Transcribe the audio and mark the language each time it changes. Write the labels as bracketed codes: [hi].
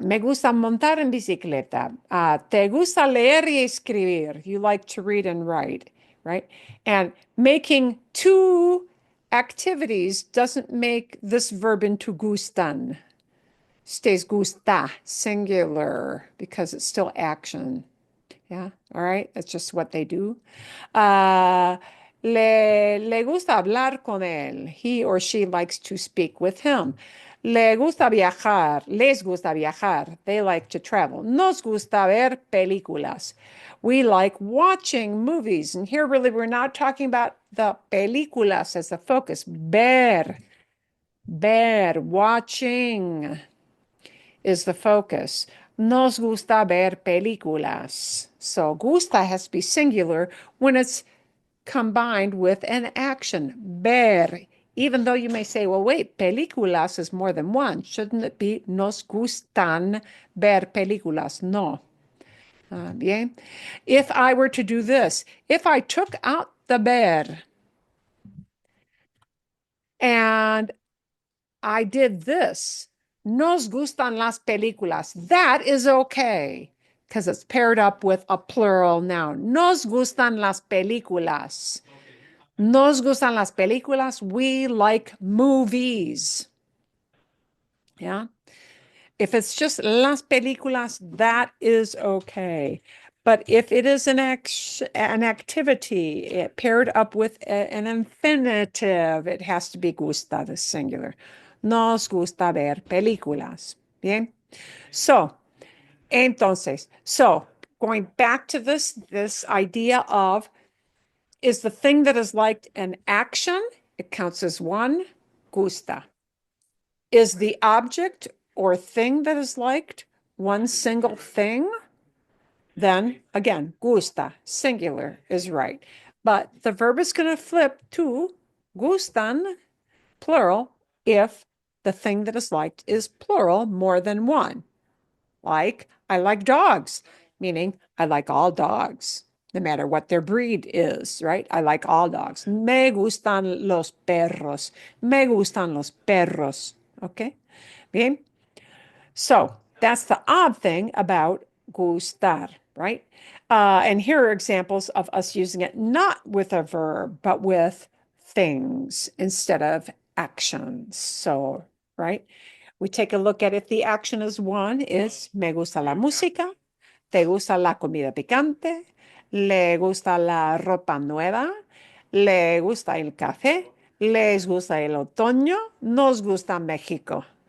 [es] Me gusta montar en bicicleta. Te gusta leer y escribir. [en] You like to read and write, right? And making two activities doesn't make this verb into gustan. Stays gusta, singular, because it's still action. Yeah, all right. That's just what they do. [es] Le gusta hablar con él. [en] He or she likes to speak with him. [es] Le gusta viajar. Les gusta viajar. [en] They like to travel. [es] Nos gusta ver películas. [en] We like watching movies. And here, really, we're not talking about the películas as the focus. Ver, watching is the focus. [es] Nos gusta ver películas. [en] So gusta has to be singular when it's combined with an action. Ver. Even though you may say, well, wait, películas is more than one. Shouldn't it be [es] nos gustan ver películas? No. Bien. [en] If I were to do this, if I took out the ver and I did this, [es] nos gustan las películas, [en] that is okay because it's paired up with a plural noun. [es] Nos gustan las películas. Nos gustan las películas. [en] We like movies. Yeah. If it's just las películas, that is okay. But if it is an activity paired up with an infinitive, it has to be gusta, the singular. [es] Nos gusta ver películas. Bien? [en] Entonces, going back to this idea of, is the thing that is liked an action? It counts as one, gusta. Is the object or thing that is liked one single thing? Then again, gusta, singular is right. But the verb is going to flip to gustan, plural, if the thing that is liked is plural, more than one. Like, I like dogs, meaning I like all dogs, no matter what their breed is, right? I like all dogs. [es] Me gustan los perros. Me gustan los perros. Okay? Bien? [en] So that's the odd thing about gustar, right? And here are examples of us using it not with a verb, but with things instead of actions. So, right? We take a look at if the action is one, is [es] me gusta la música, te gusta la comida picante, le gusta la ropa nueva, le gusta el café, les gusta el otoño, nos gusta México.